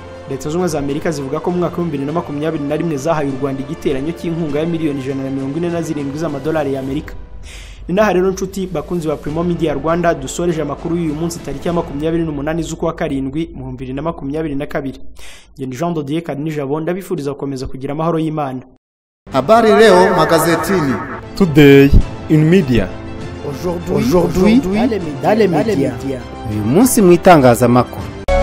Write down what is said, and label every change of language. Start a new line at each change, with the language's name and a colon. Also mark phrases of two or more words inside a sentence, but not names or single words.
Kinyarwanda: Leta Zunze za Amerika zivuga ko mu mwaka wa 2021 zahaye u Rwanda igiteranyo cy'inkunga ya miliyoni 147 z'amadolari y'Amerika. Ninaha rero nshuti bakunzi ba Primo Media Rwanda dusoreje amakuru y'uyu munsi tariki ya 28 z'ukwa karindwi mu 2022. Njye Jean Dodier Kadinijabo ndabifuriza gukomeza kugira amahoro y'Imana.
Swahili: Habari leo magazetini.
English: Today in media.
French: Aujourd'hui dans les médias.
Kinyarwanda: Uyu munsi mu itangazamakuru.